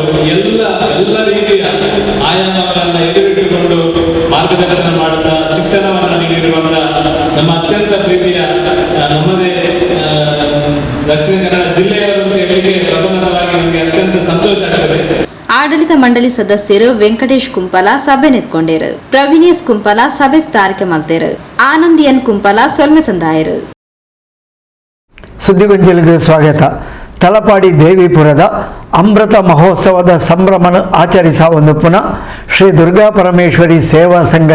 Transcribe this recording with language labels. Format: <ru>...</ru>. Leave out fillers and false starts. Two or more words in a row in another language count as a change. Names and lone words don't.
<kn>ಎಲ್ಲ ರೀತಿಯ ಆಯಾಮಗಳನ್ನು ಎದುರಿಟ್ಟುಕೊಂಡು ಮಾರ್ಗದರ್ಶನ ಮಾಡುತ್ತಾ ಶಿಕ್ಷಣವನ್ನು ನೀಡಿರುವಂಥ ನಮ್ಮ ಅತ್ಯಂತ ಪ್ರೀತಿಯ ನಮ್ಮದೇ ದಕ್ಷಿಣ ಕನ್ನಡ ಜಿಲ್ಲೆಯವರು ಹೇಳಲಿಕ್ಕೆ ಪ್ರಥಮವಾಗಿ ನಮಗೆ ಅತ್ಯಂತ ಸಂತೋಷ ಆಗ್ತದೆ.</kn> <tcy>ಆಡಳಿತ ಮಂಡಳಿ ಸದಸ್ಯರು ವೆಂಕಟೇಶ್ ಕುಂಪಲ ಸಭೆ ನೆತ್ಕೊಂಡರು, ಪ್ರವೀಣೇಶ್ ಕುಂಪಲ ಸಭೆ ಸ್ಥಾರಿಕೆ ಮಲ್ತೇರು, ಆನಂದ್ ಎನ್ ಕುಂಪಲ ಸೊಲ್ಮೆ ಸಂದಾಯರು.</tcy> <kn>ಸುದ್ದಿಗೊಂಜಲಿಗೆ ಸ್ವಾಗತ.</kn> <tcy>ತಲಪಾಡಿ ದೇವಿಪುರದ ಅಮೃತ ಮಹೋತ್ಸವದ ಸಂಭ್ರಮನ ಆಚರಿಸ ಒಂದು ಪುನಃ ಶ್ರೀ ದುರ್ಗಾ ಪರಮೇಶ್ವರಿ ಸೇವಾ ಸಂಘ</tcy>